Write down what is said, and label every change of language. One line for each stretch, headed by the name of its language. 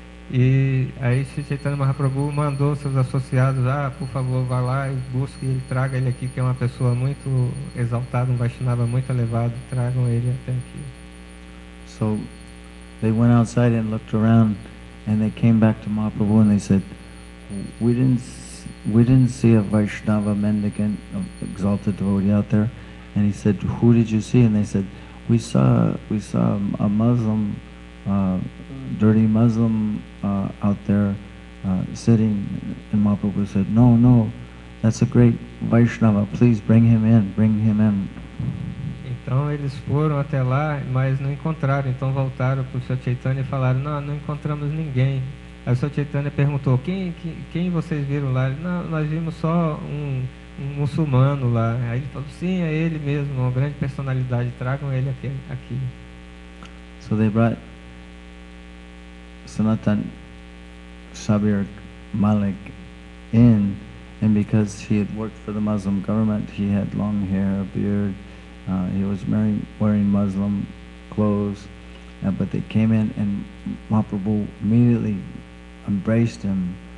Portuguese: E aí Sri Chaitanya Mahaprabhu mandou seus associados: por favor, vá lá e busque ele, traga ele aqui, que é uma pessoa muito exaltada, um Vaishnava muito elevado, tragam ele até aqui.
English: So they went outside and looked around, and they came back to Mahaprabhu and they said, we didn't see a Vaishnava mendicant, exalted devotee out there. And he said, "Who did you see?" And they said, we saw a Muslim, dirty Muslim out there sitting." And Mahaprabhu said, no, that's a great Vaishnava, please bring him in.
Portuguese: Então eles foram até lá, mas não encontraram. Então voltaram para o Sr. Chaitanya e falaram: não encontramos ninguém. Aí o Sr. Chaitanya perguntou: quem vocês viram lá? Não, nós vimos só um muçulmano lá. Aí ele falou: sim, é ele mesmo, uma grande personalidade, tragam ele aqui.
English: So they brought Sanatan Sabir Malik in, and because he had worked for the Muslim government, he had long hair, a beard, he was wearing Muslim clothes, but they came in and Mahaprabhu immediately embraced him.